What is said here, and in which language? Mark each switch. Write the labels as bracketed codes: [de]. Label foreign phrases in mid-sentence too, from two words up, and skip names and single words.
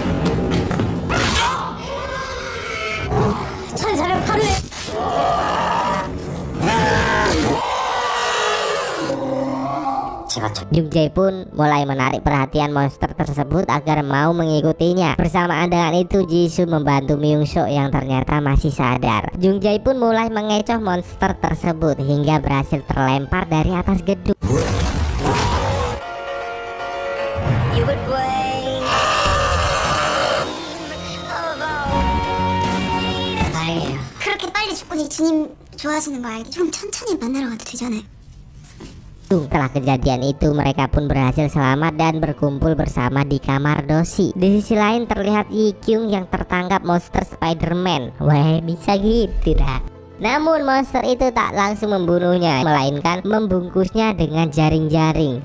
[id] Jungjae pun mulai menarik perhatian monster tersebut agar mau mengikutinya. Bersamaan dengan itu Jisoo membantu Myungsok yang ternyata masih sadar. Jungjae pun mulai mengecoh monster tersebut hingga berhasil terlempar dari atas gedung. [ko] 그렇게 빨리 죽고니 주님 좋아하시는 거 알지? 좀 천천히 만나러 가도 되잖아요. [id] Setelah kejadian itu mereka pun berhasil selamat dan berkumpul bersama di kamar Doshi. Di sisi lain terlihat Yi Kyung yang tertangkap monster Spider-Man. Wah, bisa gitu dah. Namun monster itu tak langsung membunuhnya, melainkan membungkusnya dengan jaring-jaring.